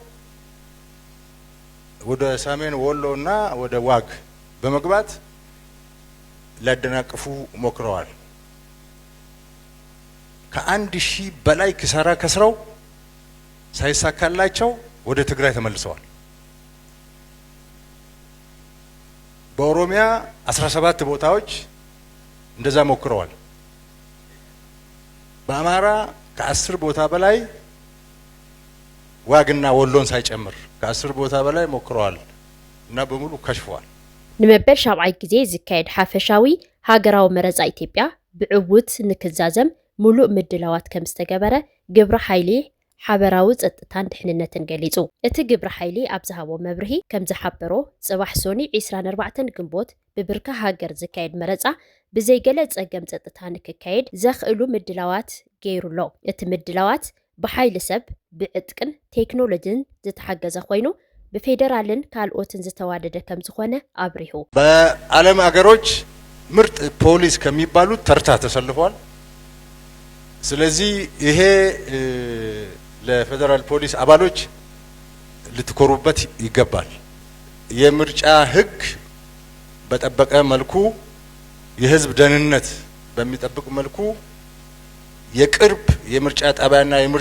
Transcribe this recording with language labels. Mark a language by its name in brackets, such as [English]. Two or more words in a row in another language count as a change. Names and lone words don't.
[Amharic] ወደ ሰሜን ወሎና ወደ ዋግ በመግባት ሊያደናቅፉ ሞክረዋል። ከ1000 በላይ ኪሳራ ከስረው ሳይሳካላቸው ወደ ትግራይ ተመልሰዋል። በኦሮሚያ 17 ቦታዎች እንደዛ ሞክረዋል። በአማራ ከ10 ቦታ በላይ ዋግና ወሎን ሳይጨምር ከ10 ቦታ በላይ ሞክረዋል እና በሙሉ ከሽፈዋል። [Tigrinya] ንመበል ሻብዓይ ጊዜ ዝካየድ ሓፈሻዊ ሃገራዊ መረፃ ኢትዮጵያ ብዕውት ንክዛዘም ሙሉእ ምድላዋት ከም ዝተገበረ ግብረ ሓይሊ ሓበራዊ ጸጥታን ድሕንነትን ገሊጹ። እቲ ግብረ ሓይሊ ኣብ ዝሃቦ መብርሂ ከም ዝሓበሮ ጽባሕ ሶኒ 24 ግንቦት ብብርካ ሃገር ዝካየድ መረፃ ብዘይገለ ጸገም ጸጥታ ንክካየድ ዘኽእሉ ምድላዋት ገይሩሎ። እቲ ምድላዋት ብሓይሊ ሰብ ብዕጥቅን ቴክኖሎጂን ዝተሓገዘ ኮይኑ ብፌደራልን ካልኦትን ዝተዋደደ ከም ዝኾነ አብሪሁ። [Amharic] በዓለም አገሮች ምርጥ ፖሊስ ከሚባሉት ተርታ ተሰልፏል። ስለዚህ ይሄ ለፌደራል ፖሊስ አባሎች ልትኮሩበት ይገባል። የምርጫ ህግ በጠበቀ መልኩ የህዝብ ደህንነት በሚጠብቅ መልኩ የቅርብ የምርጫ ጣቢያና የምርጫ